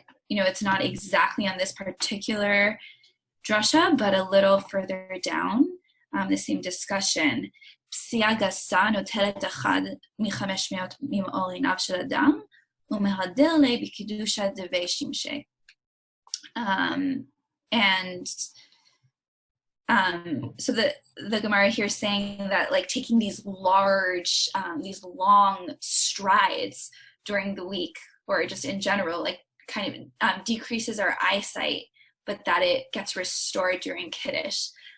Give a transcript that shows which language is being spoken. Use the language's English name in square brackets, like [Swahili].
[English] It's not exactly on this particular drasha, but a little further down, the same discussion, [Hebrew] פסיעה גסה נוטלת אחד מ-500 ממאור עיניו של אדם, [Aramaic] ומהדר לי בקידושא דבי שמשי. [English] And so the Gemara here is saying that like taking these long strides during the week, or just in general, like kind of decreases our eyesight, but that it gets restored during Kiddush.